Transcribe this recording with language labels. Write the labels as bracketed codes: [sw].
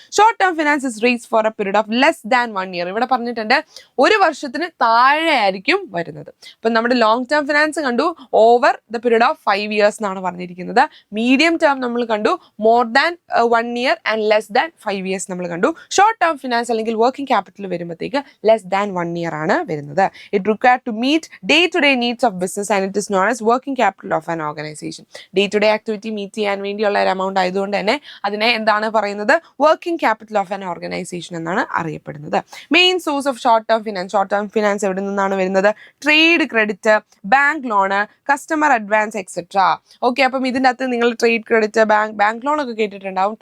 [en] Short term finance is raised for a period of less than 1 year. ഇവിടെ പറഞ്ഞിട്ടുണ്ട് 1 വർഷത്തിന് താഴെ ആയിരിക്കും വരുന്നത്. [ml] അപ്പം നമ്മുടെ ലോങ് ടേം ഫിനാൻസ് കണ്ടു over the period of 5 years എന്നാണ് പറഞ്ഞിരിക്കുന്നത്. [en] Medium term നമ്മൾ കണ്ടു more than 1 year and less than 5 years നമ്മൾ കണ്ടു. [ml] ഷോർട്ട് ടേം ഫിനാൻസ് അല്ലെങ്കിൽ വർക്കിംഗ് ക്യാപിറ്റൽ വരുമ്പോഴത്തേക്ക് less than 1 year ആണ് വരുന്നത്. [en] It required to meet day-to-day needs of business and it is known as working capital of an organization. [ml] Day-to-day activity meet ചെയ്യാൻ വേണ്ടിയുള്ള ഒരു amount ആയതുകൊണ്ട് തന്നെ അതിനെ എന്താണ് പറയുന്നത്? [en] Working capital of an organisation എന്നാണ് അറിയപ്പെടുന്നത്. Main source of short term finance. [ml] Short term finance എവിടെ നിന്നാണ് വരുന്നത്? Trade credit, bank loan, customer advance etcetera. Okay, അപ്പം ഇതിൻ്റെ അകത്ത് നിങ്ങൾ ട്രേഡ് ക്രെഡിറ്റ്, ബാങ്ക് ലോൺ ഒക്കെ കേട്ടിട്ടുണ്ടാവും.